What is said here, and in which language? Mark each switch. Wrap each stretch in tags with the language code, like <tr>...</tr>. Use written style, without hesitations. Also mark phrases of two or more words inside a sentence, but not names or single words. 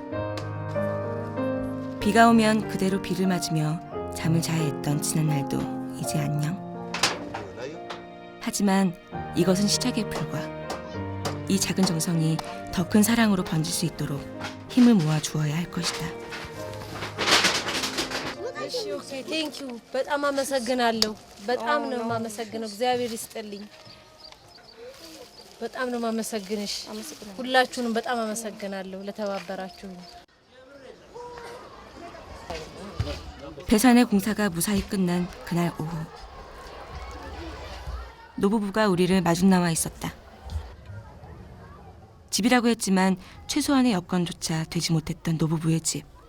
<ko>비가 오면 그대로 비를 맞으며 잠을 자야 했던 지난 날도 이제 안녕. 하지만 이것은 시작에 불과. 이 작은 정성이 더 큰 사랑으로 번질 수 있도록 힘을 모아 주어야 할 것이다.</ko> <am>ቴንኪው በጣም አመሰግናለሁ። በጣም ነው የማመሰግነው። እግዚአብሔር ይስጥልኝ። በጣም ነው ማመሰግንሽ። ሁላችሁንም በጣም አመሰግናለሁ ለተባበራችሁ።</am> <ko>배산의 공사가 무사히 끝난 그날 오후. 노부부가 우리를 마중 나와 있었다. 집이라고 했지만 최소한의 여건조차 되지 못했던 노부부의 집.</ko>